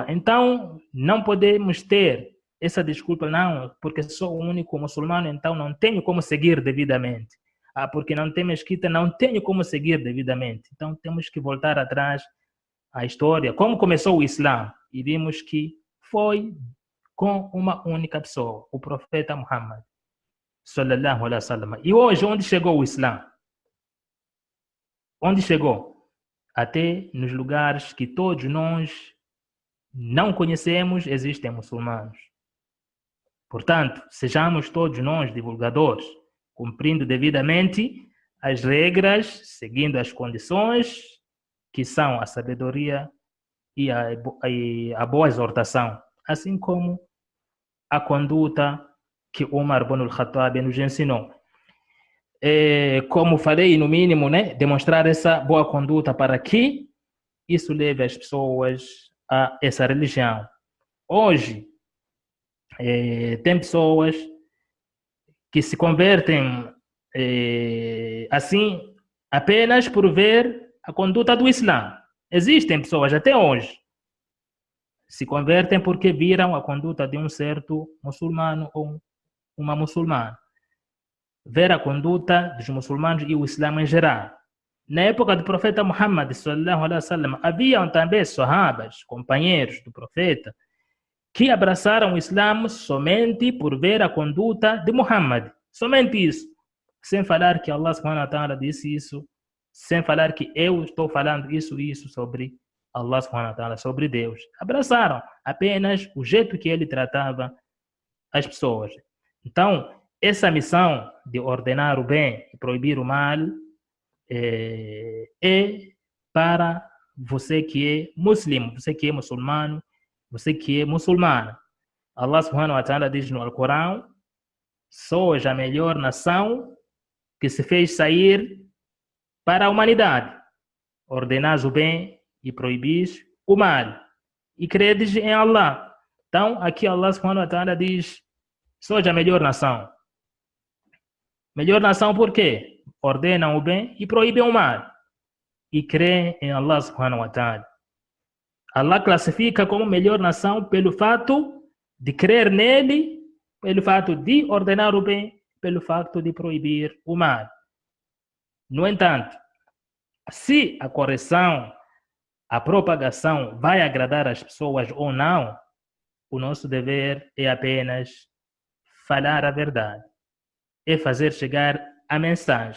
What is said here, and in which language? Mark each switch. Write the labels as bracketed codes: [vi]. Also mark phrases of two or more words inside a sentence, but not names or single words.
[pt] Então, não podemos ter essa desculpa, não, porque sou o único muçulmano, então não tenho como seguir devidamente. Porque não tem mesquita, não tenho como seguir devidamente. Então, temos que voltar atrás à história, como começou o Islã, e vimos que foi com uma única pessoa, o profeta Muhammad, [ar] صلى الله عليه وسلم. [pt] E hoje, onde chegou o Islã? Onde chegou? Até nos lugares que todos nós não conhecemos, existem muçulmanos. Portanto, sejamos todos nós divulgadores, cumprindo devidamente as regras, seguindo as condições que são a sabedoria e a boa exortação, assim como a conduta que Umar ibn al-Khattab nos ensinou. Como falei, no mínimo, né, demonstrar essa boa conduta para que isso leve as pessoas a essa religião. Hoje, tem pessoas que se convertem assim apenas por ver a conduta do Islã. Existem pessoas até hoje se convertem porque viram a conduta de um certo muçulmano ou uma muçulmana. Ver a conduta dos muçulmanos e o Islã em geral. Na época do profeta Muhammad [ar] صلى الله عليه وسلم, [pt] haviam também sahabas, companheiros do profeta, que abraçaram o Islã somente por ver a conduta de Muhammad. Somente isso. Sem falar que Allah [ar] سبحانه وتعالى [pt] disse isso, sem falar que eu estou falando isso sobre Allah [ar] سبحانه وتعالى, [pt] sobre Deus. Abraçaram apenas o jeito que ele tratava as pessoas. Então, essa missão de ordenar o bem e proibir o mal é para você que é muçulmano, você que é muçulmano, você que é muçulmana. Allah [ar] سبحانه وتعالى [pt] diz no Alcorão: sois a melhor nação que se fez sair para a humanidade. Ordenais o bem e proibis o mal. E credes em Allah. Então, aqui Allah [ar] سبحانه وتعالى [pt] diz: sois a melhor nação. Melhor nação por quê? Ordenam o bem e proíbem o mal. E creem em Allah [ar] سبحانه وتعالى. [pt] Allah classifica como melhor nação pelo fato de crer nele, pelo fato de ordenar o bem, pelo fato de proibir o mal. No entanto, se a correção, a propagação vai agradar as pessoas ou não, o nosso dever é apenas falar a verdade, é fazer chegar a mensagem.